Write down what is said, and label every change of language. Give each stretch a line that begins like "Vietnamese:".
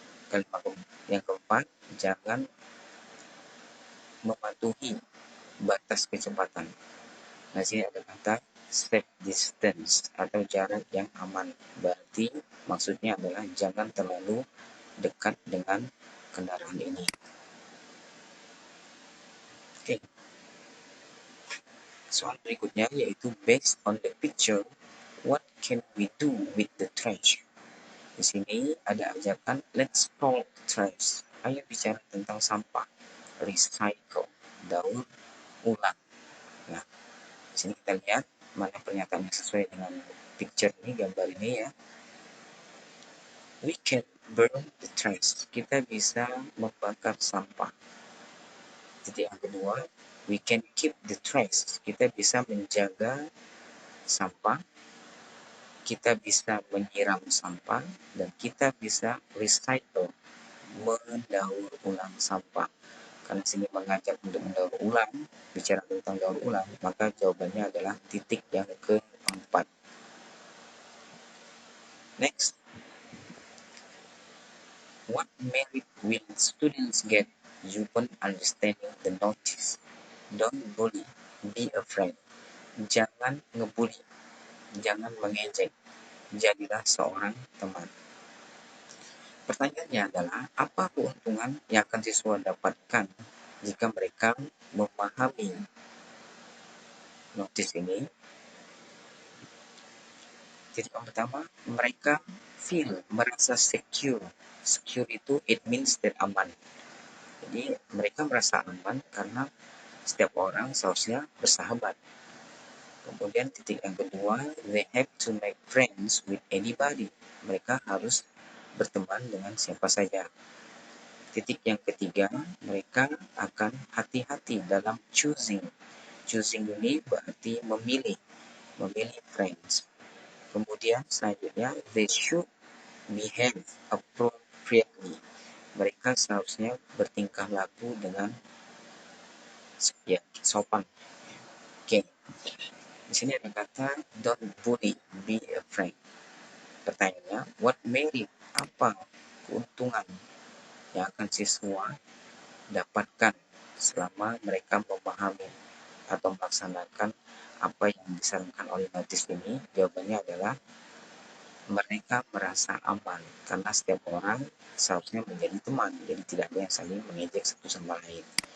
Indonesian: Kalimat yang keempat, jangan mematuhi batas kecepatan. Nah, sini ada kata
English: safe distance
Indonesian: atau jarak yang aman. Berarti maksudnya adalah jangan terlalu dekat dengan kendaraan ini. Oke. Soal berikutnya yaitu
English: based on the picture, what can we do with the trash?
Indonesian: Di sini ada ajakan
English: let's talk trash.
Indonesian: Ayo bicara tentang sampah. Recycle, daur ulang. Nah, di sini kita lihat mana pernyataan yang sesuai dengan picture ini, gambar ini, ya.
English: We can burn the trash.
Indonesian: Kita bisa membakar sampah. Titik yang kedua,
English: we can keep the trash.
Indonesian: Kita bisa menjaga sampah, kita bisa menyiram sampah, dan kita bisa recycle, mendaur ulang sampah. Karena sini mengajak untuk mendaur ulang, bicara tentang daur ulang, maka jawabannya adalah titik yang keempat.
English: Next, what merit will students get upon understanding the notice? Don't bully, be a friend.
Indonesian: Jangan ngebully, jangan mengejek, jadilah seorang teman. Pertanyaannya adalah, apa keuntungan yang akan siswa dapatkan jika mereka memahami notice ini? Titik yang pertama, mereka merasa secure.
English: Secure itu it means that aman.
Indonesian: Jadi mereka merasa aman karena setiap orang seharusnya bersahabat. Kemudian titik yang kedua,
English: they have to make friends with anybody.
Indonesian: Mereka harus berteman dengan siapa saja. Titik yang ketiga, mereka akan hati-hati dalam choosing. Choosing ini berarti memilih friends. Kemudian selanjutnya,
English: they should behave appropriately.
Indonesian: Mereka seharusnya bertingkah laku dengan sopan. Oke. Di sini ada kata
English: don't bully, be a friend.
Indonesian: Pertanyaannya,
English: what merit,
Indonesian: apa keuntungan yang akan siswa dapatkan selama mereka memahami atau melaksanakan apa yang disarankan oleh notice ini? Jawabannya adalah mereka merasa aman karena setiap orang seharusnya menjadi teman, jadi tidak ada yang saling mengejek satu sama lain.